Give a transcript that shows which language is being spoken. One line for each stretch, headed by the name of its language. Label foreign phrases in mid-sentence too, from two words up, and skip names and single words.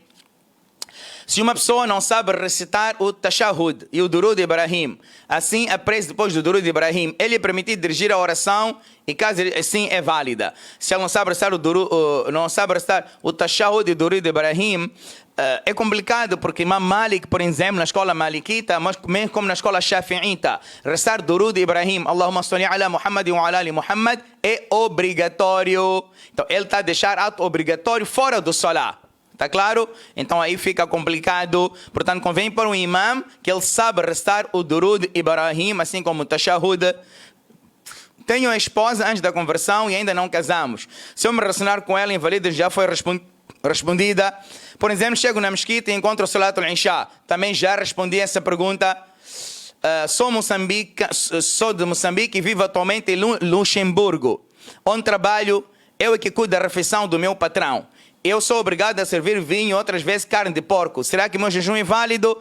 Portuguese: Se uma pessoa não sabe recitar o Tashahud e o Durud Ibrahim, assim a prece depois do Durud Ibrahim, ele é permitido dirigir a oração e caso assim é válida. Se ele não sabe recitar o Tashahud e o Durud Ibrahim, é complicado porque Imam Malik, por exemplo, na escola Malikita, mas mesmo como na escola Shafi'ita, recitar Durud Ibrahim,
Arabic: اللهم صل على محمد وعلى آل محمد,
Portuguese: é obrigatório. Então ele está a deixar ato obrigatório fora do Salah. Está claro? Então aí fica complicado. Portanto, convém para um imam que ele sabe restar o Durud Ibrahim, assim como o Tashahud. Tenho a esposa antes da conversão e ainda não casamos. Se eu me relacionar com ela, invalida já foi respondida. Por exemplo, chego na mesquita e encontro o
Arabic: صلاة العشاء.
Portuguese: Também já respondi essa pergunta. Sou de Moçambique e vivo atualmente em Luxemburgo, onde trabalho. Eu é que cuido da refeição do meu patrão. Eu sou obrigado a servir vinho, outras vezes carne de porco. Será que meu jejum é válido?